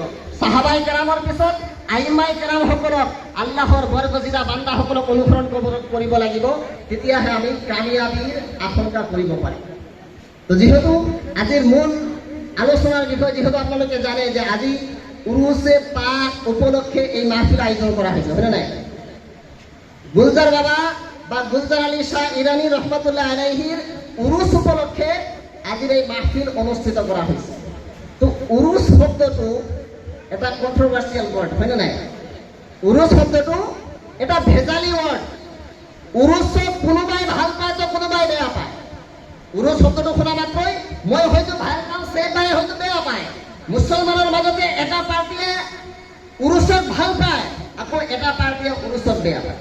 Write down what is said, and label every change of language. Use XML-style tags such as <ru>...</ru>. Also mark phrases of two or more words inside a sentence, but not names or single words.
<as>সাহাবাই কেৰামৰ পিছত আইমাই কেৰাম সকলক, আল্লাহৰ বৰগজিদা বান্দাসকলক অনুসৰণ কৰিব লাগিব। তেতিয়াহে আমি কামিয়াবীৰ আশংকা কৰিব পাৰিম। তো যিহেতু আজিৰ মূল আলোচনাৰ বিষয়, যিহেতু আপোনালোকে জানে যে আজি উৰুছে পাক উপলক্ষে এই মাহফিল আয়োজন কৰা হৈছে, হয়নে নাই? গুলজার বাবা বা গুলজার আলী শাহ ইরানী</as> <ar>رحمة الله عليه</ar> <as>উরুস উপলক্ষে আজিৰ এই মাহফিল অনুষ্ঠিত কৰা হৈছে। তো উৰুস শব্দটো এটা কন্ট্রোভার্সিয়াল ওয়ার্ড, হয় না নাই? উৰুস শব্দটো এটা ভেজালি ওয়ার্ড। উৰুসক কোনোবাই ভাল পায় তো কোনোবাই বেয়া পায়। উৰুস শব্দটো শুনা মাত্ৰই মই হয়তো ভাল পাওঁ, সে বাই হয়তো বেয়া পায়। মুছলমানৰ মাজতে এটা পাৰ্টিয়ে উৰুসক ভাল পায়, আকৌ এটা পাৰ্টিয়ে উৰুসক বেয়া পায়।</as>